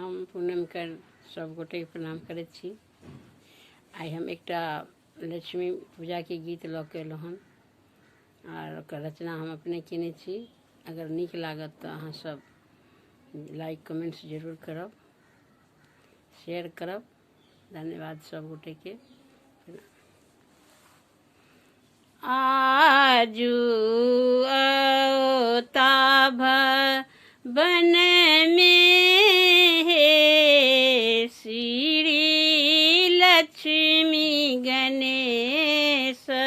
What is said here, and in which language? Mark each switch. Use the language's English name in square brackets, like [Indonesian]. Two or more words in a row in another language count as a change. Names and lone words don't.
[Maithili] पूनम कर सब गोटे के प्रणाम करे छी। आई हम एकटा लक्ष्मी पूजा के गीत लऽ के एलहुँ हन और ओकर रचना हम अपने केने छी। अगर नीक लागत तो अहाँ सब [English] like comments [Maithili] जरूर करब, शेयर करब। धन्यवाद सब गोटे के। आजू अवता भवन में हे श्री लक्ष्मी गणेश।